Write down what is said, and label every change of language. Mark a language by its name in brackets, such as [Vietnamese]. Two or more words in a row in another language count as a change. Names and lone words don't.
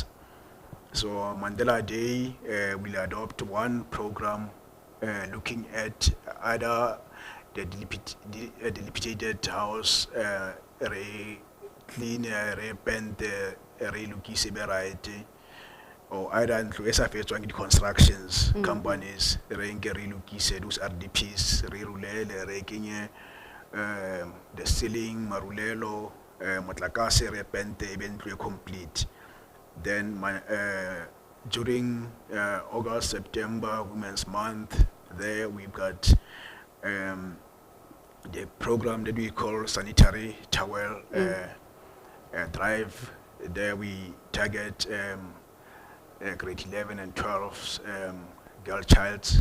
[English] So Mandela Day will adopt one program looking at either the dilapidated house, clean, repaint, relocate, right, or either the constructions companies, relocate those RDPs, the ceiling, [Northern Sotho] marulelo, motlakase re pente e be ntlo e complete. Then during August, September, Women's Month, there we've got the program that we call Sanitary Towel Drive. There we target grade 11 and 12 girl childs.